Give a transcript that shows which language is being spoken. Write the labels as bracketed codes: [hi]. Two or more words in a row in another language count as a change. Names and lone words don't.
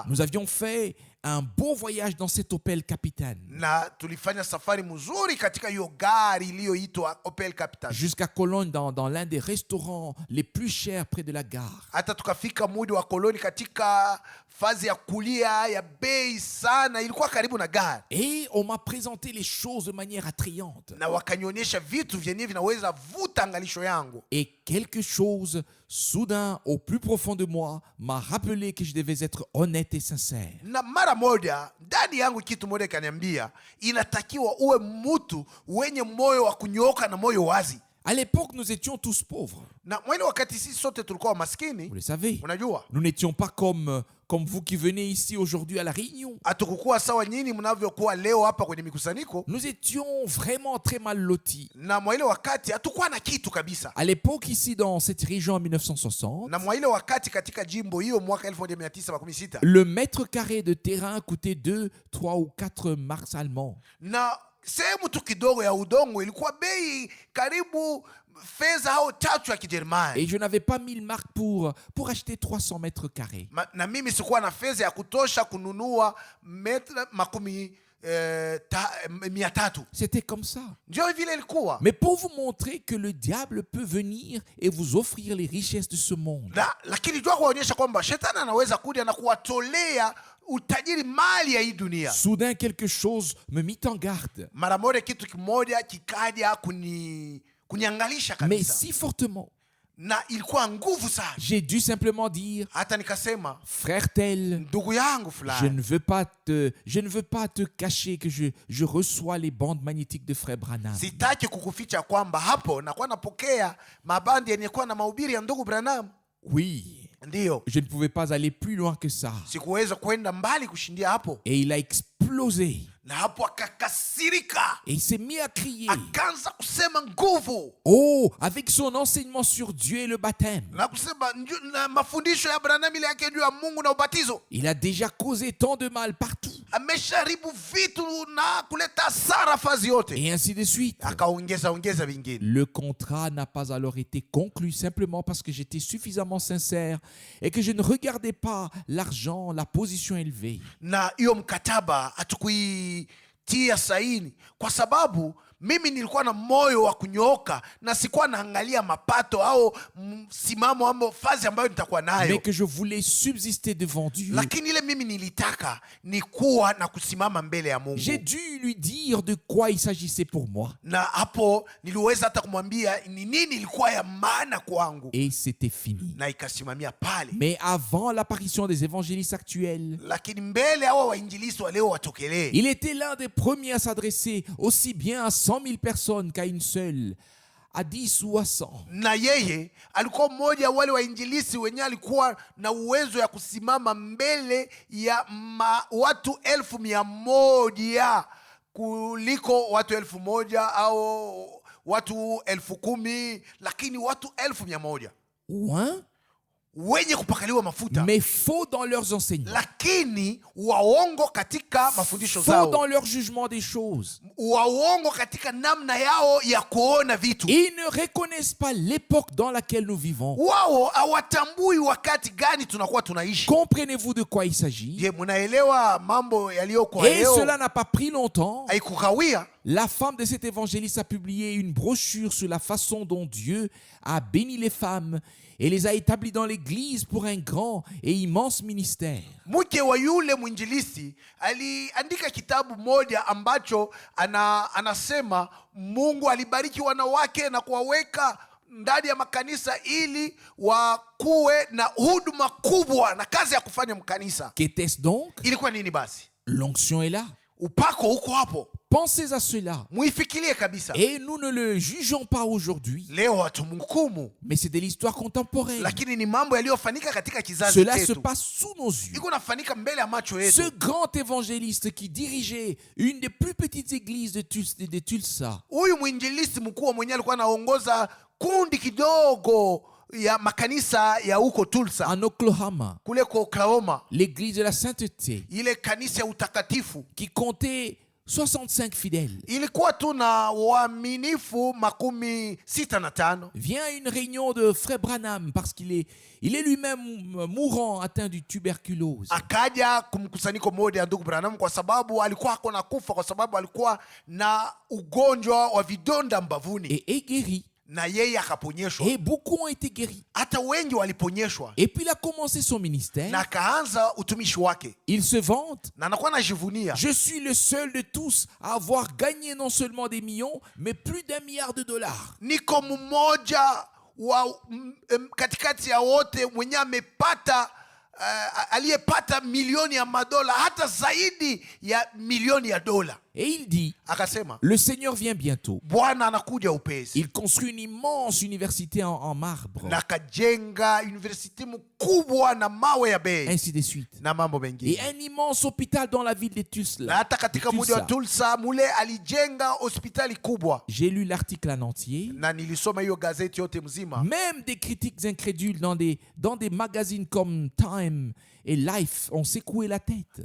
[fr] Nous avions fait un beau voyage dans cette Opel Capitaine. [sw] Na tulifanya safari mzuri katika hiyo gari iliyoitwa Opel Captain. [fr] Jusqu'à Cologne dans l'un des restaurants les plus chers près de la gare. [sw] Hata tukafika mji wa Cologne katika fazi ya kulia ya bei sana, ilikuwa karibu na gari. [fr] Et on m'a présenté les choses de manière attrayante. [sw] Na wakanionyesha vitu vyenye vinaweza vuta angalisho yangu. [fr] Et quelque chose soudain au plus profond de moi m'a rappelé que je devais être honnête et sincère. [sw] Na mara moja ndani yangu kitu moja kaniambia inatakiwa uwe mtu wenye moyo wa kunyooka na moyo wazi. [fr] À l'époque, nous étions tous pauvres. [sw] Na mwene wakati sisi sote tulikuwa maskini. [fr] Vous le savez. [sw] Unajua? [fr] Nous n'étions pas comme vous qui venez ici aujourd'hui à la réunion. [sw] Hatukukuwa sawa nyinyi mnavyokuwa leo hapa kwenye mikusanyiko. [fr] Nous étions vraiment très mal lotis. [sw] Na mwa ile wakati hatukuwa na kitu kabisa. [fr] À l'époque, ici dans cette région en 1960, [sw] na mwa ile wakati katika jimbo hiyo mwaka 1960, [fr] le mètre carré de terrain coûtait 2, 3 ou 4 marks allemands. [sw] Na sehemu tu kidogo ya udongo ilikuwa bei karibu fedha au 3 ya Kijerumani. [fr] Et je n'avais pas 1000 marks pour acheter 300 mètres carrés. [sw] Na mimi sikuwa na fedha ya kutosha kununua metra 300. [fr] C'était comme ça. [sw] Ndio vile ilikuwa. [fr] Mais pour vous montrer que le diable peut venir et vous offrir les richesses de ce monde. [sw] Lakini jua kuonyesha kwamba shetani anaweza kuja na kuwatolea utajiri mali ya hii dunia. [fr] Soudain quelque chose me mit en garde. [sw] Mara moja kitu kimoja kikaja kuniangalisha kabisa. [fr] Mais si fortement. [sw] Na ilikuwa nguvu sana. [fr] J'ai dû simplement dire, [sw] hata nikasema, [fr] frère tel, [sw] ndugu yangu fulani, [fr] je ne veux pas te cacher que je reçois les bandes magnétiques de frère Branham. [sw] Sitaki kukuficha kwamba hapo nakuwa napokea mabandi yenye kuwa na mahubiri ya ndugu Branham. [fr] Oui. [sw] Ndio. [fr] Je ne pouvais pas aller plus loin que ça. [sw] Sikuweza kwenda mbali kushindia hapo. [fr] Et il a explosé. [sw] Na hapo akakasirika. [fr] Et il s'est mis à crier. [sw] Akaanza kusema nguvu. [fr] Oh, avec son enseignement sur Dieu et le baptême. [sw] Na kusema na mafundisho ya Branham ile yake juu ya Mungu na ubatizo. [fr] Il a déjà causé tant de mal partout. [sw] amesharibu vitu na kuleta hasara fazi yote. [fr] Et ainsi de suite. [sw] Akaongeza vingine. [fr] Le contrat n'a pas alors été conclu simplement parce que j'étais suffisamment sincère et que je ne regardais pas l'argent, la position élevée. [sw] Na hiyo mkataba hatukuitia saini kwa sababu mimi nilikuwa na moyo wa kunyooka na sikuwa naangalia mapato au msimamo au fazi ambayo nitakuwa nayo. [fr] Mais que je voulais subsister devant Dieu. [sw] Lakini ile mimi nilitaka ni kuwa na kusimama mbele ya Mungu. [fr] J'ai dû lui dire de quoi il s'agissait pour moi. [sw] Na hapo niliweza hata kumwambia ni nini ilikuwa ya maana kwangu. [fr] Et c'était fini. [sw] Na ikasimamia pale. [fr] Mais avant l'apparition des évangélistes actuels, [sw] lakini mbele hawa wainjilisti wa leo watokelee, [fr] il était l'un des premiers à s'adresser aussi bien à 100 000 personnes qu'à une seule, à 10 ou à 100. [sw] Na yeye alikuwa mmoja wale wainjilisti wenye alikuwa na uwezo ya kusimama mbele ya watu 1,100 kuliko watu 1,000 au watu 10,000, lakini watu 1,100 wenye kupakaliwa mafuta, [fr] mais faux dans leurs enseignements, [sw] lakini waongo katika mafundisho zao, [fr] faux dans leur jugement des choses. [sw] waongo katika namna yao ya kuona vitu. [fr] Ils ne reconnaissent pas l'époque dans laquelle nous vivons. [sw] Wao hawatambui wakati gani tunakuwa tunaishi. [fr] Comprenez-vous de quoi il s'agit? [sw] Je, mnaelewa mambo yaliyoko [fr] Et [sw] leo? [fr] cela n'a pas pris longtemps. [sw] Haikukawia. [fr] La femme de cet évangéliste a publié une brochure sur la façon dont Dieu a béni les femmes et les a établies dans l'église pour un grand et immense ministère. [sw] Mke wa yule mwinjilisti aliandika kitabu moja ambacho anasema Mungu alibariki wanawake na kuwaweka ndani ya makanisa ili wakuwe na huduma kubwa na kazi ya kufanya mkanisa. [fr] Qu'était-ce donc? [sw] Ilikuwa nini basi? [fr] L'onction est là. [sw] Upako uko hapo. [fr] Pensez à cela. [sw] Muifikirie kabisa. [fr] Et nous ne le jugeons pas aujourd'hui. [sw] Leo hatumhukumu. [fr] Mais c'est de l'histoire contemporaine. [sw] Lakini ni mambo yaliyofanyika katika kizazi [fr] Cela se [sw] chetu. [fr] passe sous nos yeux. [sw] Iko nafanyika mbele ya macho yetu. [fr] Ce grand évangéliste qui dirigeait une des plus petites églises de Tulsa. [sw] Huyu mwinjilisti mkuu mwenyewe alikuwa anaongoza kundi kidogo ya makanisa ya huko Tulsa, [fr] en Oklahoma, [sw] kule kwa Oklahoma, [fr] l'église de la sainteté, [sw] ile kanisa ya utakatifu [fr] qui comptait 65 fidèles, [sw] ilikuwa tu na waaminifu 65. [fr] vient à une réunion de Frère Branham parce qu'il est lui-même mourant, atteint du tuberculose. [sw] Akaja kumkusanyiko moja ya ndugu Branham kwa sababu alikuwa hakuna kufa, kwa sababu alikuwa na ugonjwa wa vidonda mbavuni. [fr] Et est guéri. [sw] Na yeye akaponyeshwa. [fr] Et beaucoup ont été guéris. [sw] Hata wengi waliponyeshwa. [fr] Et puis il a commencé son ministère. [sw] Na akaanza utumishi wake. [fr] Il se vante. [sw] Na anakuwa anajivunia. [fr] Je suis le seul de tous à avoir gagné non seulement des millions, mais plus d'1 milliard de dollars. [sw] Niko mmoja wa katikati ya wote mwenye amepata aliyepata milioni ya madola, hata zaidi ya milioni ya dola. [fr] Et il dit, [sw] akasema, [fr] le Seigneur vient bientôt. [sw] Bwana anakuja upesi. [fr] Il construit une immense université en marbre. [sw] Na kajenga university mkubwa na mawe ya bei. [fr] Ainsi de suite. [sw] Na mambo mengine. [fr] Et un immense hôpital dans la ville de Tulsa. [sw] Na hata katika mji wa Tulsa mule alijenga hospitali kubwa. [fr] J'ai lu l'article en entier. [sw] Na nilisoma hiyo gazeti yote mzima. [fr] Même des critiques incrédules dans des magazines comme Time et Life ont secoué la tête.